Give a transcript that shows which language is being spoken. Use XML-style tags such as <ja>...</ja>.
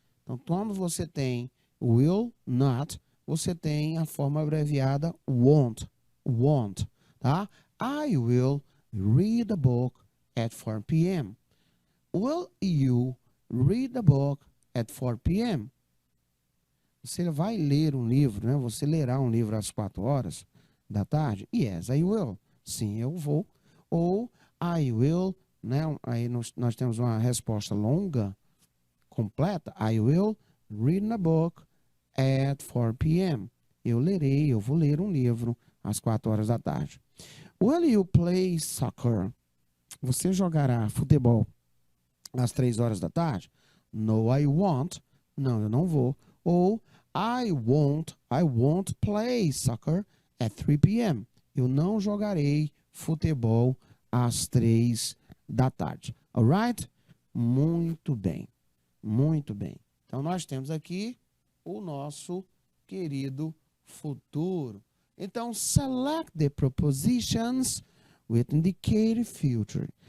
<pt>Então, quando você tem</pt> <en>will not,</en> <pt>você tem a forma abreviada won't, tá?</pt> <en>I will read a book at 4 p.m. Will you read a book at 4 p.m.?</en> <pt>Você vai ler um livro, né? Você lerá um livro às 4 horas da tarde?</pt> <en>Yes, I will.</en> <pt>Sim, eu vou. Ou</pt> <en>I will,</en> <pt>né? Aí nós temos uma resposta longa, completa.</pt> <en>I will read a book at 4 p.m.</en> <pt>Eu vou ler um livro às 4 horas da tarde.</pt> <en>Will you play soccer?</en> <pt>Você jogará futebol às 3 horas da tarde?</pt> <en>No, I won't.</en> <pt>Não, eu não vou.</pt> <en>Ou I won't play soccer at 3 p.m.</en> <pt>Eu não jogarei futebol às 3 da tarde.</pt> <en>Alright?</en> <pt>Muito bem. Muito bem. Então, nós temos aqui o nosso querido futuro.</pt> <en>Então, select the propositions with indicated future.</en>